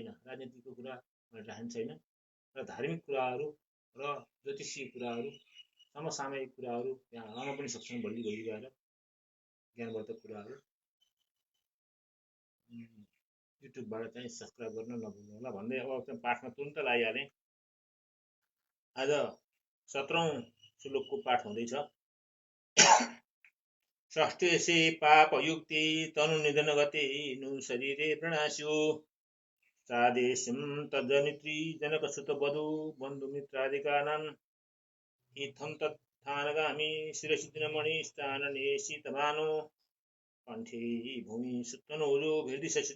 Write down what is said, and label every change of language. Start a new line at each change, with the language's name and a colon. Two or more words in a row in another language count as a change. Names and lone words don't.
Nepali: राजनीतिको कुरा मैले राख्ने छैन। र धार्मिक कुराहरू र ज्योतिषीय कुराहरू, समसामयिक कुराहरू त्यहाँ रहन पनि सक्छन्। भोलि गएर ज्ञानवर्धक कुराहरू युट्युबबाट चाहिँ सब्सक्राइब गर्न नभुल्नु होला भन्दै अब चाहिँ पाठमा तुरन्त लागिहालेँ। आज 17औं श्लोकको पाठ हुँदैछ।
Sanskrit: षष्ठेशे पापयुक्ते तनुनिधन गते नु शरीरे प्रणास्यो सादेशं तज्जनित्री जनकसुतवधू बन्धुमित्रादिकानां इत्थं तत्थानगामी शिरसि दिनमणिष्ठानने शीतभानो कण्ठे भूमि सुतनोजो हृदि